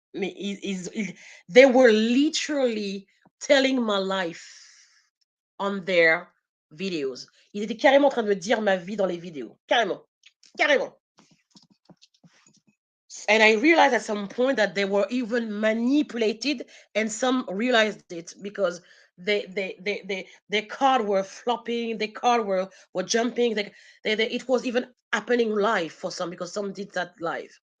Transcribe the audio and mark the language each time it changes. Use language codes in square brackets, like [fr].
[en] They were literally telling my life on their videos. [fr] Ils étaient carrément en train de me dire ma vie dans les vidéos. Carrément. Carrément. [en] And I realized at some point that they were even manipulated, and some realized it because their card were flopping, their card were jumping. It was even happening live for some because some did that live.